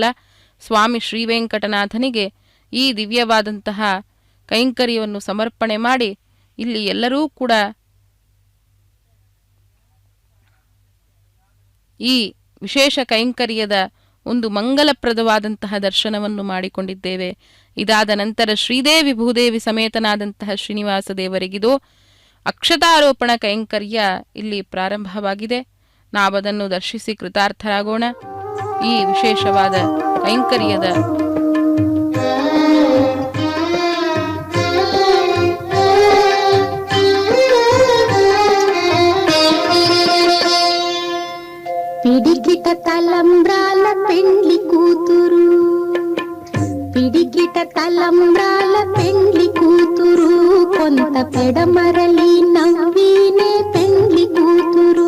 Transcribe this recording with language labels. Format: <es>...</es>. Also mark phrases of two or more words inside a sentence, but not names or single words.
<kn>ಸ್ವಾಮಿ ಶ್ರೀವೆಂಕಟನಾಥನಿಗೆ ಈ ದಿವ್ಯವಾದಂತಹ ಕೈಂಕರ್ಯವನ್ನು ಸಮರ್ಪಣೆ ಮಾಡಿ ಇಲ್ಲಿ ಎಲ್ಲರೂ ಕೂಡ ಈ ವಿಶೇಷ ಕೈಂಕರ್ಯದ ಒಂದು ಮಂಗಲಪ್ರದವಾದಂತಹ ದರ್ಶನವನ್ನು ಮಾಡಿಕೊಂಡಿದ್ದೇವೆ. ಇದಾದ ನಂತರ ಶ್ರೀದೇವಿ ಭೂದೇವಿ ಸಮೇತನಾದಂತಹ ಶ್ರೀನಿವಾಸ ದೇವರಿಗಿದು ಅಕ್ಷತಾರೋಪಣ ಕೈಂಕರ್ಯ ಇಲ್ಲಿ ಪ್ರಾರಂಭವಾಗಿದೆ. ನಾವದನ್ನು ದರ್ಶಿಸಿ ಕೃತಾರ್ಥರಾಗೋಣ. ಈ ವಿಶೇಷವಾದ ಕೈಂಕರ್ಯದ</kn> <te>పిడికిట తలంబ్రాల పెండ్లి కూతురు, పిడికిట తలంబ్రాల పెండ్లి కూతురు, కొంత పెడమరలి నవ్వినే పెండ్లి కూతురు.</te>